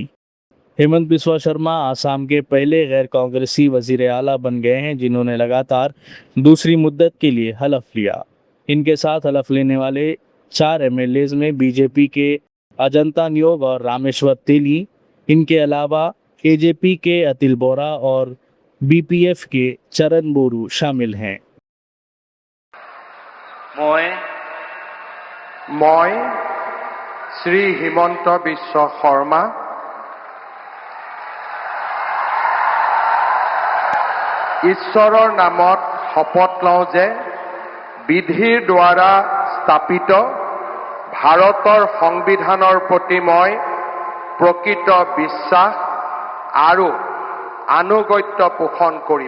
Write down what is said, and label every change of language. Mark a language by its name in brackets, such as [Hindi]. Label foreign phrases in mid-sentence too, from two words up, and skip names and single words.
[Urdu] ہیمنت بسوا شرما آسام کے پہلے غیر کانگریسی وزیر اعلیٰ بن گئے ہیں جنہوں نے لگاتار دوسری مدت کے لیے حلف لیا. ان کے ساتھ حلف لینے والے 4 ایم ایل ایز میں بی جے پی کے اجنتا نیوگ اور رامیشور تیلی، ان کے علاوہ اے جے پی کے اتل بورا اور بی پی ایف کے چرن بورو شامل ہیں. [Assamese] মই শ্ৰী হিমন্ত বিশ্ব শৰ্মা ঈশ্বৰৰ নামত শপত লওঁ যে বিধিৰ দ্বাৰা স্থাপিত ভাৰতৰ সংবিধানৰ প্ৰতি মই প্ৰকৃত বিশ্বাস আৰু আনুগত্য পোষণ কৰিম।